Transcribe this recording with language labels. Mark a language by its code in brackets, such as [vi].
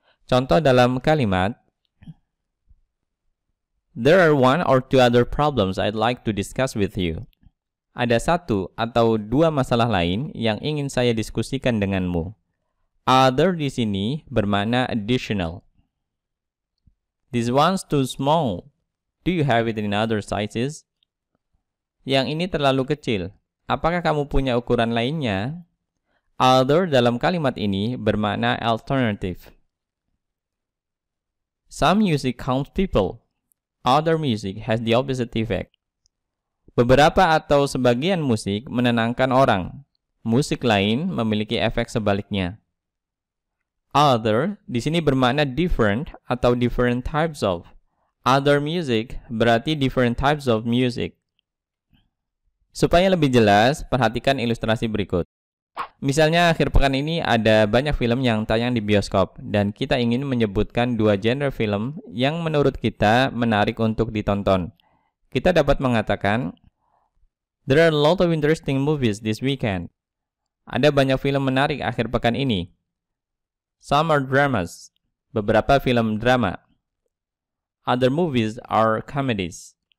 [id] Contoh dalam kalimat, [en] there are one or two other problems I'd like to discuss with you. [id] Ada satu atau dua masalah lain yang ingin saya diskusikan denganmu. [en] Other [id] di sini bermakna [en] additional. This one's too small. Do you have it in other sizes? [id] Yang ini terlalu kecil. Apakah kamu punya ukuran lainnya? Other dalam kalimat ini bermakna alternative. [en] Some music calms people. Other music has the opposite effect. [id] Beberapa atau sebagian musik menenangkan orang. Musik lain memiliki efek sebaliknya. Other di sini bermakna different atau different types of. [en] Other music berarti different types of music. [id] Supaya lebih jelas, perhatikan ilustrasi berikut. Misalnya akhir pekan ini ada banyak film yang tayang di bioskop dan kita ingin menyebutkan dua genre film yang menurut kita menarik untuk ditonton. Kita dapat mengatakan, [en] there are a lot of interesting movies this weekend. [id] Ada banyak film menarik akhir pekan ini. [en] Some are dramas. [id] Beberapa film drama. [en] Other movies are comedies.